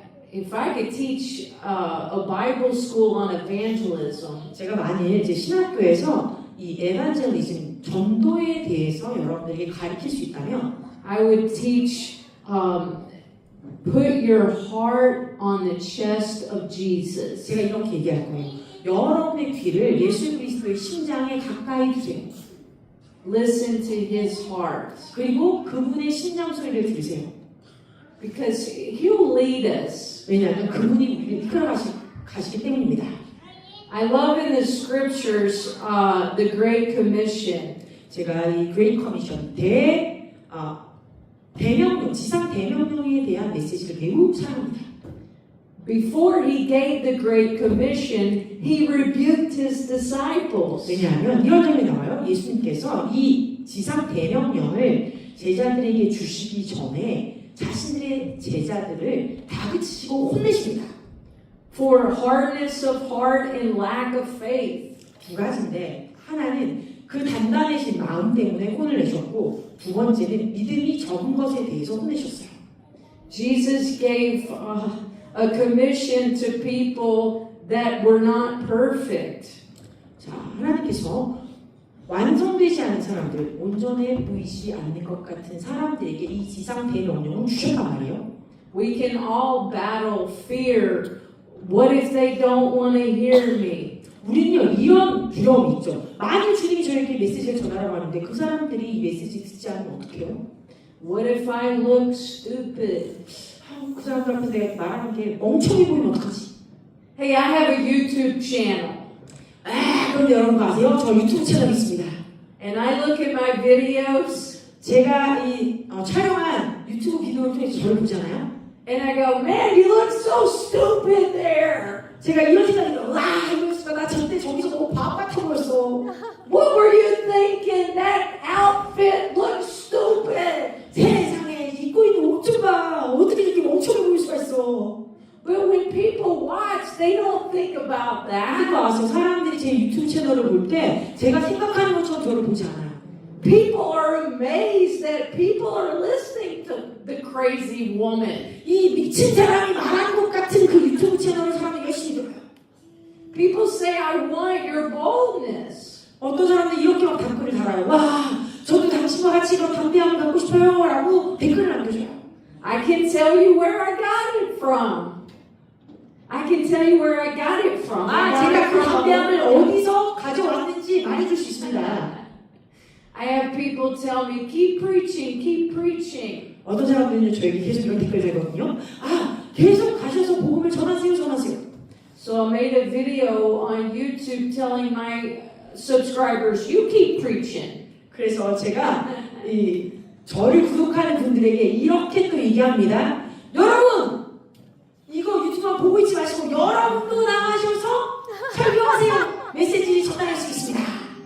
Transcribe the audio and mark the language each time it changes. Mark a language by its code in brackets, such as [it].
[en] If I could teach a Bible school on evangelism, [ko] 제가 만일 제 신학교에서 이 에반젤리즘 전도에 대해서 여러분들에게 가르칠 수 있다면 [en] I would teach put your heart on the chest of Jesus. [ko] 제가 이렇게 얘기할 거예요. 여러분의 귀를 예수 그리스도의 심장에 가까이 두세요. [en] Listen to His heart. [ko] 그리고 그분의 심장 소리를 들으세요. [en] Because He'll lead us. [ko] 왜냐하면 그분이 우리를 이끌어 가시기 때문입니다. [en] I love in the scriptures the Great Commission. [ko] 제가 이 Great Commission 대명령, 지상 대명령에 대한 메시지를 매우 사랑합니다. [en] Before He gave the Great Commission, He rebuked His disciples. [ko] 왜냐하면 이런 점이 나와요. 예수님께서 이 지상 대명령을 제자들에게 주시기 전에 자신들의 제자들을 다그치시고 혼내십니다. [en] For hardness of heart and lack of faith. [ko] 두 가지인데 하나는 그 단단해진 마음 때문에 혼을 내셨고 두 번째는 믿음이 적은 것에 대해서 혼내셨어요. [en] Jesus gave a commission to people that were not perfect. [ko] 자, 하나님께서 완성되지 않은 사람들, 온전해 보이지 않는 것 같은 사람들에게 이 지상 대명령을 주셨단 말이에요. [en] We can all battle fear. What if they don't want to hear me? [ko] 우리는요 이런 두려움이 있죠. 만일 주님이 저에게 메시지를 전하라고 하는데 그 사람들이 이 메시지 듣지 않으면 어떡해요? [en] What if I look stupid? [ko] 그 사람들 앞에서 내가 말하는 게 멍청해 보이면 어떡하지? [en] Hey, I have a YouTube channel. [ko] 그런데 여러분 아세요? 저 유튜브 채널이 있습니다. [en] And I look at my videos. [ko] 제가 이 촬영한 유튜브 비디오를 통해서 저를 보잖아요. [en] And I go, man, you look so stupid there. [ko] 제가 이런 생각이 들어요. 와, 이럴수가 나 저때 저기서 너무 바보 같아 보였어. [en] What were you thinking? That outfit looks stupid. [ko] 세상에 입고 있는 옷 좀 봐. 어떻게 이렇게 멍청해 보일 수가 있어. [en] But when people watch, they don't think about that. [ko] 그러니까 와서 사람들이 제 유튜브 채널을 볼 때 제가 생각하는 것처럼 저를 보지 않아요. [en] People are amazed that people are listening to the crazy woman. [ko] 이 미친 사람이 말하는 것 같은 그 유튜브 채널을 사람들이 열심히 들어요. [en] People say, I want your boldness. [ko] 어떤 사람들이 이렇게 막 댓글을 달아요. 와, 저도 당신과 같이 이런 담대함을 갖고 싶어요. 라고 댓글을 남겨줘요. [en] I can tell you where I got it from. I can tell you where I got it from. [ko] 제가 그 담대함을 어디서 가져왔는지 말해줄 수 있습니다. [en] I have people tell me, keep preaching, keep preaching. [ko] 어떤 사람들은 저에게 계속 이런 댓글 달거든요. 계속 가셔서 복음을 전하세요, 전하세요. [en] So I made a video on YouTube telling my subscribers, you keep preaching. [ko] 그래서 제가 저를 구독하는 분들에게 이렇게 또 얘기합니다. 여러분! 이거 유튜브만 보고 있지 마시고 여러분도 나가셔서 설교하세요. 메시지를 전달할 수 있습니다.